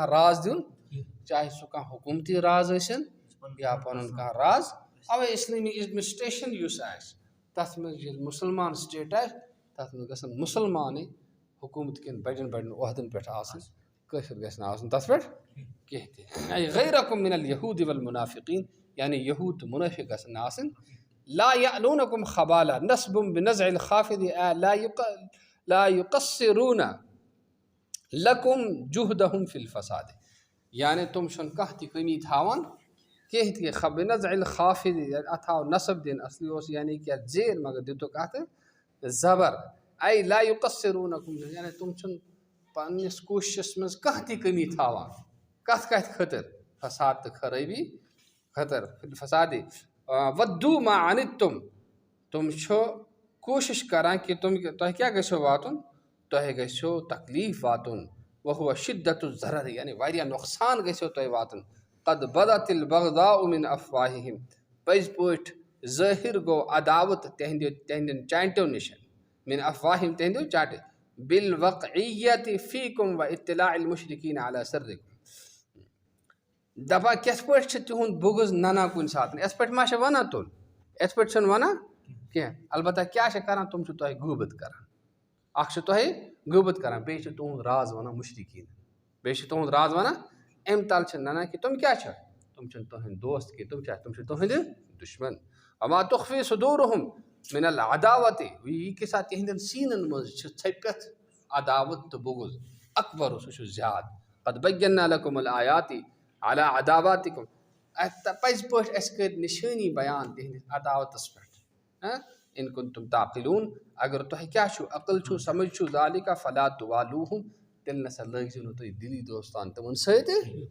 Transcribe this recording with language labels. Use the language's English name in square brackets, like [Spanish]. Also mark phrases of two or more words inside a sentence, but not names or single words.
[Kashmiri] راز دیون چاہے سہ کانٛہہ حکومتی راز ٲسِن یا پنن کانٛہہ راز اوے اسلامی ایڈمنسٹریشن یس آسہِ تتھ منٛز ییٚلہِ مسلمان سٹیٹ آسہِ تتھ منٛز گژھن مسلمانٕے حکومت کٮ۪ن بڑٮ۪ن بڑٮ۪ن عہدن پٮ۪ٹھ آسٕنۍ کٲفر گژھِ نہٕ آسُن تتھ پٮ۪ٹھ کینٛہہ تہِ [Arabic] اے غیرکم من اليہود والمنافقین [Kashmiri] یعنی یہود تہٕ منٲفق گژھن نہٕ آسٕنۍ [Arabic] لا یألونکم خبالا نصب بنزع الخافض لا یقصرون لکم جہدہم فی الفساد [Kashmiri] یعنی تم چھن کانٛہہ تہِ کمی تھاوان کینٛہہ تہِ [Arabic] بنزع الخافض [Kashmiri] اتھ آو نصب دن اصلی اوس یعنی کہ زیر مگر دتُکھ اتھ زبر اے لا یقصرونکم یعنی تم چھن پننس کوششس منٛز کانٛہہ تہِ کمی تھاوان کتھ کتھ خٲطر فساد تہٕ خرٲبی خٲطر فساد [Arabic] ودو ما عنتم [Kashmiri] تم چھو کوشش کران کہ تۄہہِ کیٛاہ گژھیو واتُن تۄہہِ گژھیو تکلیف واتُن [Arabic] وہو شدت الضرر [Kashmiri] یعنی واریاہ نۄقصان گژھیو تۄہہِ واتُن [Arabic] قد بدت البغضاء من افواہہم [Kashmiri] پٔزۍ پٲٹھۍ ظٲہر گوٚو عداوت تہندٮ۪ن چانٹیو نِش [Arabic] من افواہہم [Kashmiri] تہندیو چانٹہِ [Arabic] بالوقعیت فیکم و اطلاع المشرکین علی سرکم [Kashmiri] دپان کِتھ پٲٹھۍ چھِ تِہُنٛد بغض ننان کُنہِ ساتہٕ یِتھ پٲٹھۍ ما چھِ ونان تُل یِتھ پٲٹھۍ چھِنہٕ ونان کینٛہہ البتہ کیٛاہ چھِ کران تِم چھِ تۄہہِ غوٗبت کران اکھ چھِ تۄہہِ غوٗبت کران بیٚیہِ چھِ تُہُنٛد راز ونان مشرکین بیٚیہِ چھِ تُہُنٛد راز ونان امہِ تل چھِ ننان کہ تِم کیٛاہ چھِ تِم چھِنہٕ تُہنٛدۍ دوست کینٛہہ تِم چھِ تُہنٛدِ دشمن [Arabic] وما تخفی صدورہم من العداوت [Kashmiri] یہِ کہِ ساتہٕ تِہنٛدٮ۪ن سیٖنن منٛز چھِ ژھٔپِتھ عداوت تہٕ بغض اکبر سُہ چھُ زیادٕ [Arabic] قد بینا لکم الآیات علی عداواتکم [Kashmiri] پزِ پٲٹھۍ اَسہِ کٔرۍ نِشٲنی بیان تِہنٛدِس عداوتس پٮ۪ٹھ [Arabic] ان کنتم تعقلون [Kashmiri] اگر تۄہہِ کیٛاہ چھُو عقل چھُو سمجھ چھُو [Arabic] ذالِکَ فلا توالوہم [Kashmiri] تیٚلہِ نسا لٲگزِو نہٕ تُہۍ دِلی دوستان تِمن سۭتۍ.